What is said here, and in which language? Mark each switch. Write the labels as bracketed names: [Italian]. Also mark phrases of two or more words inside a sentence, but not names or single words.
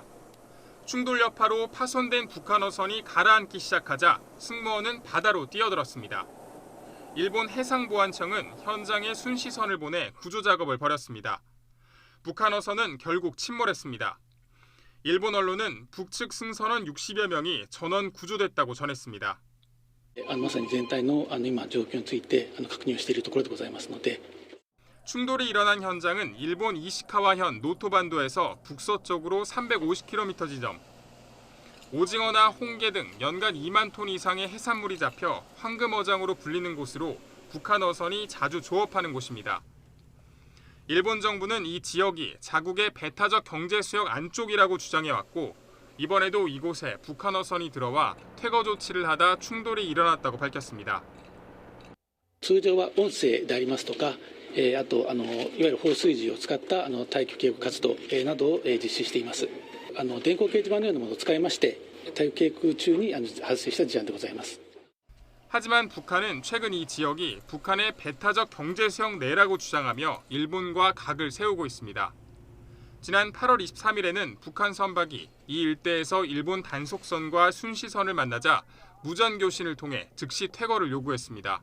[Korean] 충돌 여파로 파손된 북한 어선이 가라앉기 시작하자 승무원은 바다로 뛰어들었습니다. 일본 해상보안청은 현장에 순시선을 보내 구조 작업을 벌였습니다. 북한 어선은 결국 침몰했습니다. 일본 언론은 북측 승선원 60여 명이 전원 구조됐다고 전했습니다. [Japanese] まさに全体の今状況について確認をしているところでございますので [Korean] 충돌이 일어난 현장은 일본 이시카와현 노토반도에서 북서쪽으로 350km 지점. 오징어나 홍게 등 연간 2만 톤 이상의 해산물이 잡혀 황금어장으로 불리는 곳으로 북한 어선이 자주 조업하는 곳입니다. 일본 정부는 이 지역이 자국의 배타적 경제 수역 안쪽이라고 주장해왔고 이번에도 이곳에 북한 어선이 들어와 퇴거 조치를 하다 충돌이 일어났다고 밝혔습니다. [Japanese] 通常は音声でありますとか、あといわゆる放水時を使った退去警告活動などを実施しています。電光掲示板のようなものを使いまして退去警告中に発生した事案でございます。 [Korean] 하지만 북한은 최근 이 지역이 북한의 배타적 경제 수역 내라고 주장하며 일본과 각을 세우고 있습니다. 지난 8월 23일에는 북한 선박이 이 일대에서 일본 단속선과 순시선을 만나자 무전교신을 통해 즉시 퇴거를 요구했습니다.